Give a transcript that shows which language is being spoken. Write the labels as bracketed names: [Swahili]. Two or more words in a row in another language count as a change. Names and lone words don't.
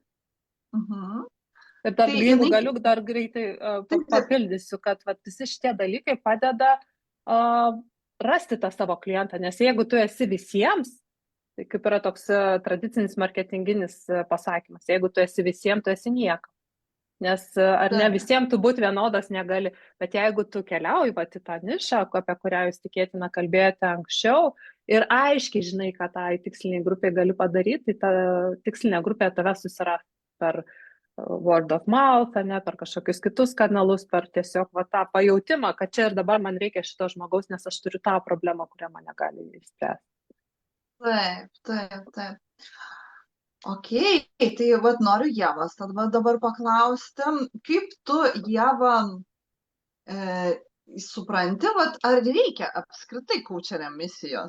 [Lithuanian] Ir dar jeigu galiu dar greitai papildysiu, kad visi šitie dalykai padeda rasti tą savo klientą, nes jeigu tu esi visiems, tai kaip yra toks tradicinis marketinginis pasakymas, jeigu tu esi visiems, tu esi niekam. Nes ar ne visiems tu būti vienodas negali, bet jeigu tu keliauji į tą nišą, apie kurią jūs tikėtina kalbėjote anksčiau, ir aiškiai žinai, ką tai tiksliniai grupiai gali padaryti, tai ta tikslinė grupė tave susiras per [English] word of mouth, [Lithuanian] ne, per kažkokius kitus kanalus, per tiesiog tą pajautimą, kad čia ir dabar man reikia šito žmogaus, nes aš turiu tą problemą, kurią mane gali išspręsti. Taip. Ok, tai noriu Ievos dabar paklausti, kaip tu, Ieva, supranti, ar reikia apskritai coacheriam misijos?